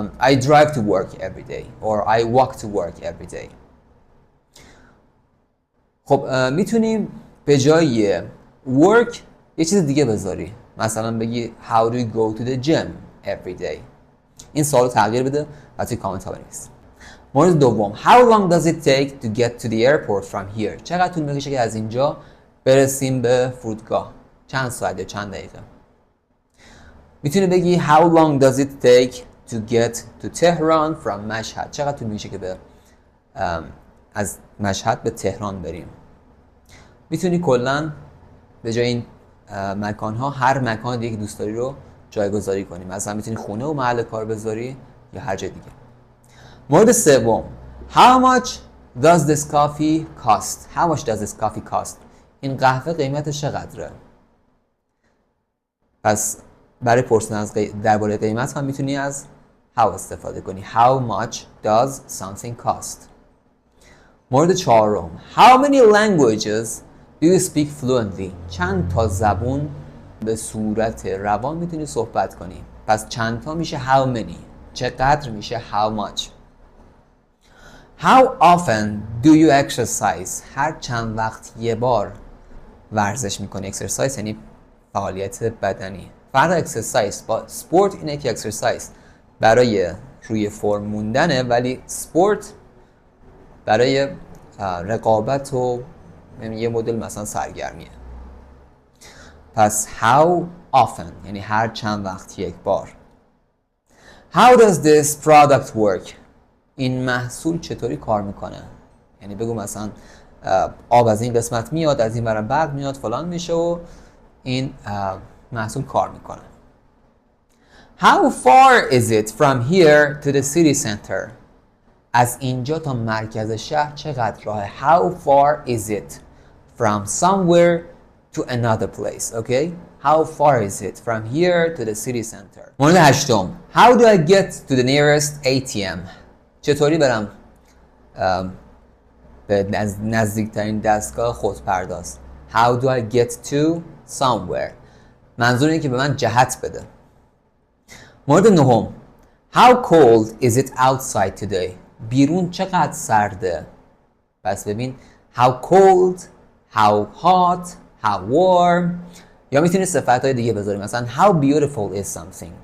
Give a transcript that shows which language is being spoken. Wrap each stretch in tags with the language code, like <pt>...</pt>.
<en>I drive to work every day or I walk to work every day.</en> <fa>خب میتونیم به جای work یه چیز دیگه بذاری. مثلا بگی</fa> <en>how do you go to the gym every day.</en> <fa>این سوالو تغییر بده و توی کامنت ها بنویس. مورد دوم</fa> <en>how long does it take to get to the airport from here.</en> <fa>چقدر طول میکشه که از اینجا برسیم به فرودگاه؟ چند ساعت یا چند دقیقه؟ میتونی بگی</fa> <en>how long does it take to get to Tehran from</en> <fa>مشهد. چقدر طول میکشه که از مشهد به تهران بریم؟ میتونی کلا به جای این مکان ها هر مکان دیگه که دوست داری رو جایگذاری کنی. مثلا میتونی خونه و محل کار بذاری یا هر جای دیگه. مورد سوم</fa> <en>how much does this coffee cost. How much does this coffee cost.</en> <fa>این قهوه قیمتش چقدره؟ پس برای پرسیدن از درباره قیمت هم میتونی از how استفاده کنی.</fa> <en>How much does something cost.</en> <fa>مورد چهارم</fa> <en>how many languages do you speak fluently.</en> <fa>چند تا زبون به صورت روان میتونی صحبت کنی؟ پس چند تا میشه</fa> <en>how many.</en> <fa>چقدر میشه</fa> <en>how much. How often do you exercise.</en> <fa>هر چند وقت یه بار ورزش میکنی. exercise یعنی فعالیت بدنی. فرق exercise با sport اینه که exercise برای روی فرم موندنه، ولی sport برای رقابت و یه مدل مثلا سرگرمیه. پس</fa> <en>how often</en> <fa>یعنی هر چند وقت یک بار.</fa> <en>How does this product work.</en> <fa>این محصول چطوری کار میکنه؟ یعنی بگو مثلا آب از این قسمت میاد، از این برم برق میاد، فلان میشه و این محصول کار میکنه.</fa> <en>How far is it from here to the city center.</en> <fa>از اینجا تا مرکز شهر چقدر راهه؟</fa> <en>How far is it from somewhere to another place. Okay? How far is it from here to the city center.</en> <fa>مورد هشتم</fa> <en>how do I get to the nearest ATM.</en> <fa>چطوری برم به نزدیکترین دستگاه خودپرداز.</fa> <en>How do I get to somewhere.</en> <fa>منظور اینه که به من جهت بده. مورد نهم</fa> <en>how cold is it outside today.</en> <fa>بیرون چقدر سرده. پس ببین</fa> <en>how cold, how hot, how warm.</en> <fa>یا میتونی صفتهای دیگه بذاری، مثلا</fa> <en>how beautiful is something.</en>